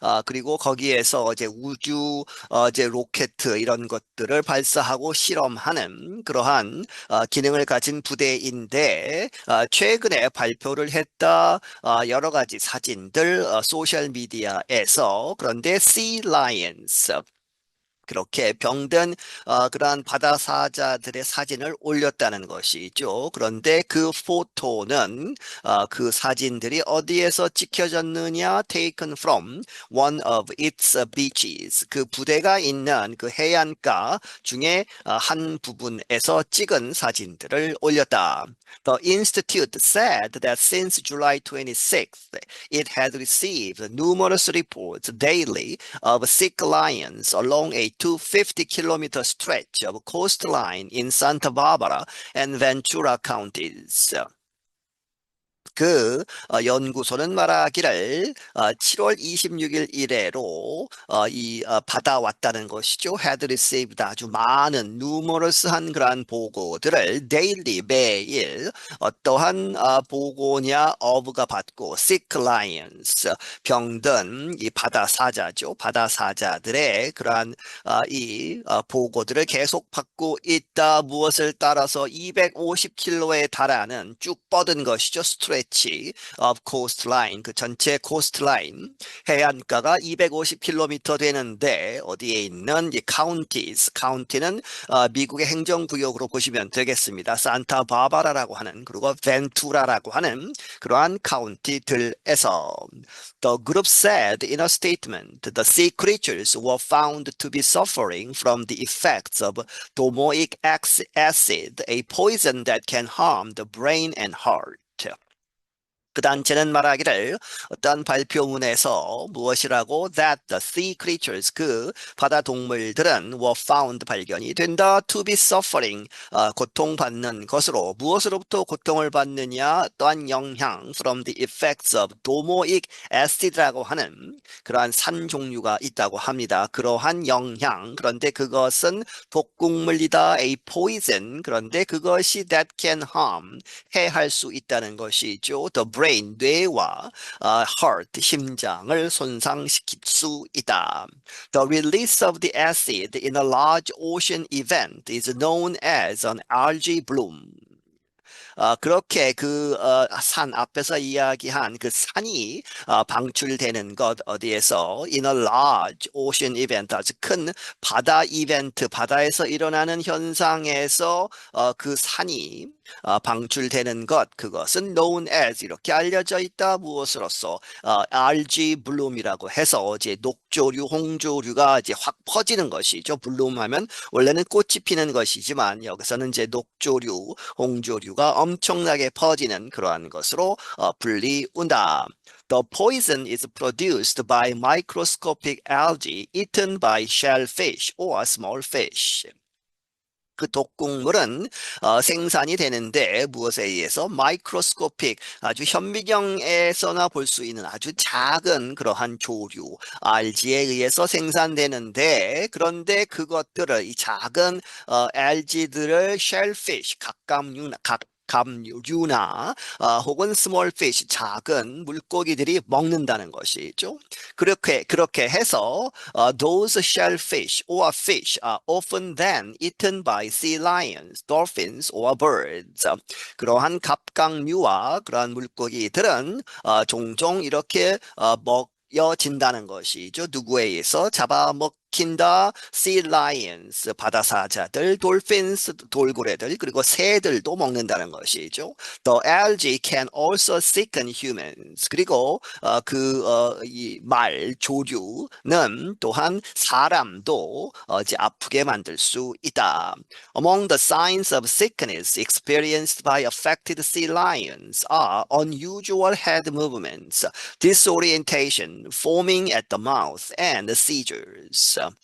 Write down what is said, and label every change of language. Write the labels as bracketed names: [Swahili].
[Korean] 그리고 거기에서 이제 우주, 이제 로켓 이런 것들을 발사하고 실험하는 그러한 기능을 가진 부대인데, 최근에 발표를 했다, 여러 가지 사진들, 소셜미디어에서 그런데 Sea Lions, 그렇게 병든 그러한 바다 사자들의 사진을 올렸다는 것이죠. 그런데 그 포토는 그 사진들이 어디에서 찍혀졌느냐? [English] Taken from one of its beaches. [Korean] 그 부대가 있는 그 해안가 중에 한 부분에서 찍은 사진들을 올렸다. [English] The institute said that since July 26th, it had received numerous reports daily of sick lions along a 250-kilometer stretch of coastline in Santa Barbara and Ventura counties. [Korean] 연구소는 말하기를 7월 26일 이래로 받아왔다는 것이죠. [English] had received [Korean] 아주 많은 [English] numerous [Korean] 한 그러한 보고들을 [English] daily [Korean] 매일 어떠한 보고냐 of가 받고 [English] sick lions [Korean] 병든 이 바다 사자죠. 바다 사자들의 그러한 보고들을 계속 받고 있다. 무엇을 따라서 250km에 달하는 쭉 뻗은 것이죠. 스트레치 [English] of coastline [Korean] 그 전체 coastline 해안가가 250km 되는데 어디에 있는 이 counties county는 미국의 행정구역으로 보시면 되겠습니다. 산타바바라라고 하는 그리고 벤투라라고 하는 그러한 카운티들에서 [English] The group said in a statement the sea creatures were found to be suffering from the effects of domoic acid, a poison that can harm the brain and heart. [Korean] 그 단체는 말하기를 어떤 발표문에서 무엇이라고 [English] that the sea creatures [Korean] 그 바다 동물들은 [English] were found [Korean] 발견이 된다 [English] to be suffering [Korean] 고통받는 것으로 무엇으로부터 고통을 받느냐 또한 영향 [English] from the effects of domoic acid [Korean] 라고 하는 그러한 산 종류가 있다고 합니다. 그러한 영향 그런데 그것은 독극물이다 [English] a poison [Korean] 그런데 그것이 [English] that can harm [Korean] 해할 수 있다는 것이죠. The brain, 뇌와 heart, 심장을 손상시킬 수 있다. [English] The release of the acid in a large ocean event is known as an algae bloom. [Korean] 그렇게 산 앞에서 이야기한 그 산이 방출되는 것 어디에서 [English] in a large ocean event [Korean] 아주 큰 바다 이벤트 바다에서 일어나는 현상에서 그 산이 방출되는 것 그것은 [English] known as [Korean] 이렇게 알려져 있다 무엇으로써 algae bloom이라고 해서 이제 녹조류 홍조류가 이제 확 퍼지는 것이죠. 블룸하면 원래는 꽃이 피는 것이지만 여기서는 이제 녹조류 홍조류가 엄청나게 퍼지는 그러한 것으로 불리운다. [English] The poison is produced by microscopic algae eaten by shellfish or small fish. [Korean] 그 독극물은 생산이 되는데 무엇에 의해서 마이크로스코픽 아주 현미경에서나 볼 수 있는 아주 작은 그러한 조류 알지에 의해서 생산되는데 그런데 그것들을 이 작은 알지들을 쉘피쉬 갑류나 혹은 스몰 피쉬 작은 물고기들이 먹는다는 것이죠. 그렇게 해서 [English] those shellfish or fish are often then eaten by sea lions, dolphins or birds. [Korean] 그러한 갑각류와 그러한 물고기들은 종종 이렇게 먹여진다는 것이죠. 누구에 의해서 잡아먹힌다. [English] sea lions, [Korean] 바다사자들, [English] dolphins, [Korean] 돌고래들, 그리고 새들도 먹는다는 것이죠. [English] The algae can also sicken humans. [Korean] 그리고 이 조류는 또한 사람도 이제 아프게 만들 수 있다. [English] Among the signs of sickness experienced by affected sea lions are unusual head movements, disorientation, foaming at the mouth, and seizures.